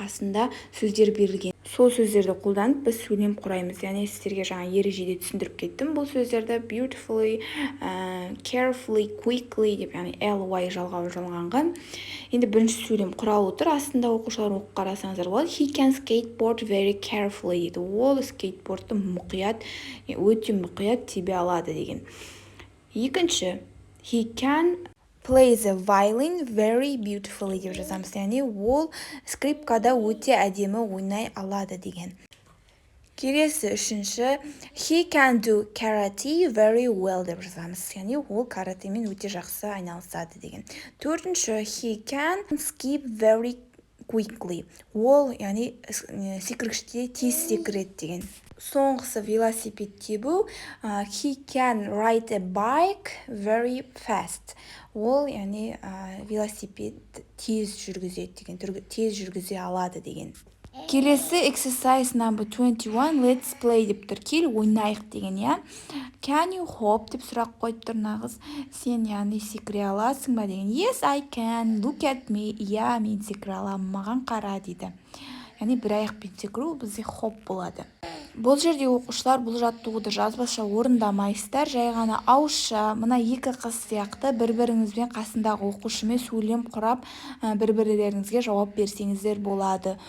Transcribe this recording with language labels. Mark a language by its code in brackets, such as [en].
[kk] Қасында сөздер берілген. Сол сөздерді қолданып біз сөйлем құраймыз. Яғни сіздерге жаңа ережеде түсіндіріп кеттім. Бұл сөздерді [en] beautifully, carefully, quickly [kk] деп, яғни ly жалғанған. Енді бірінші сөйлем құралы отыр. Астында оқушылар оқып қарасаңыздар болады. [en] He can skateboard very carefully [kk] дейді. Ол скейтбордты мұқият, өте мұқият тебе алады деген. Екінші, [en] he can play the violin very beautifully [kk] деп жазамыз. Яғни ол скрипкада өте әдемі ойнай алады деген. Келесі үшінші, [en] he can do karate very well [kk] деп жазамыз. Яғни ол каратемен өте жақсы айналысады деген. Төртінші, [en] he can skip very quickly. [kk] Ол, яғни секіргіште тез секіреді деген. Соңғысы велосипед тебу. [en] He can ride a bike very fast. [kk] Ол, яғни велосипед тез жүргізеді деген, тез жүргізе алады деген. Келесі [en] exercise number 21. Let's play [kk] деп тұр. Кел ойнайық деген, иә. [en] Can you hop [kk] деп сұрақ қойып тұр нағыз. Сен, яғни секіре аласың ба деген. [en] Yes, I can. Look at me. [kk] Иә, мен секіре аламын, маған қара дейді. Яғни бір аяқпен секіру бізде хоп болады. Бұл жерде оқушылар бұл жаттығуды жазбаша орындамайсыздар, жай ғана ауызша, мына екі қыз сияқты бір-біріңізбен қасындағы оқушымен сөйлем құрап, бір-бірлеріңізге жауап берсеңіздер болады.